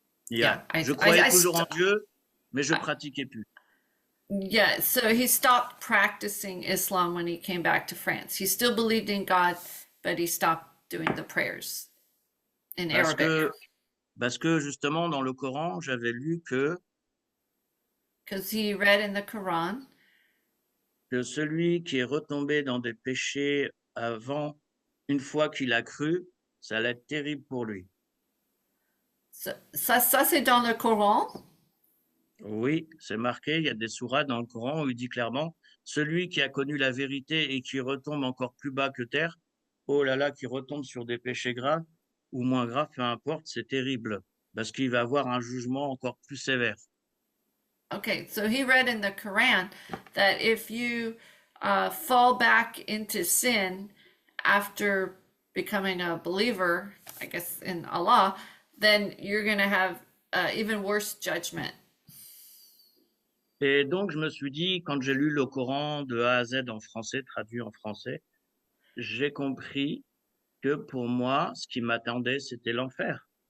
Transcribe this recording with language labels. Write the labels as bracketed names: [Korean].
[French] Je croyais toujours en Dieu, mais je pratiquais plus. [English] Yeah, so he stopped practicing Islam when he came back to France. He still believed in God, but he stopped doing the prayers in Arabic. [French] Parce que justement, dans le Coran, j'avais lu [English] Because he read in the Quran [French] que celui qui est retombé dans des péchés avant, une fois qu'il a cru, ça allait être terrible pour lui. Ça c'est dans le Coran? Oui, c'est marqué, il y a des sourates dans le Coran où il dit clairement, celui qui a connu la vérité et qui retombe encore plus bas que terre, oh là là, qui retombe sur des péchés graves ou moins graves, peu importe, c'est terrible, parce qu'il va avoir un jugement encore plus sévère. [English] Okay, so he read in the Quran that if you fall back into sin after becoming a believer, I guess in Allah, then you're going to have even worse judgment. [French] Et donc, je me suis dit, quand j'ai lu le Coran de A à Z en français, traduit en français, j'ai compris que pour moi, ce qui m'attendait, c'était l'enfer.